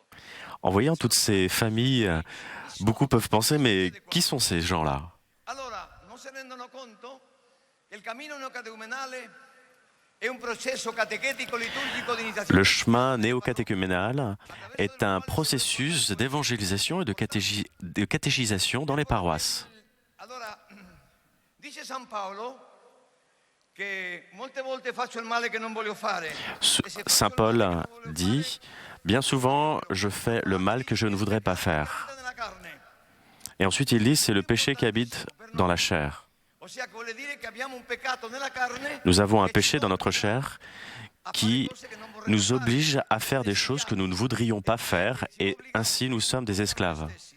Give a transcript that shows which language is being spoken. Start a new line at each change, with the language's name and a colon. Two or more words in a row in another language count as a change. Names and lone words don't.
French: En voyant toutes ces familles, beaucoup peuvent penser, mais qui sont ces gens-là?
Italian: Allora, non si rendono conto che il cammino neocatecumenale è un processo catechetico liturgico di iniziazione.
French: Le chemin néocatéchuménal est un processus d'évangélisation et de catéchisation dans les paroisses.
Italian: Allora, dice San Paolo che molte volte faccio il male che non voglio fare.
French: Saint Paul dit, bien souvent, je fais le mal que je ne voudrais pas faire. Et ensuite, il dit, c'est le péché qui habite dans la chair. Nous avons un péché dans notre chair qui nous oblige à faire des choses que nous ne voudrions pas faire et ainsi nous sommes des esclaves.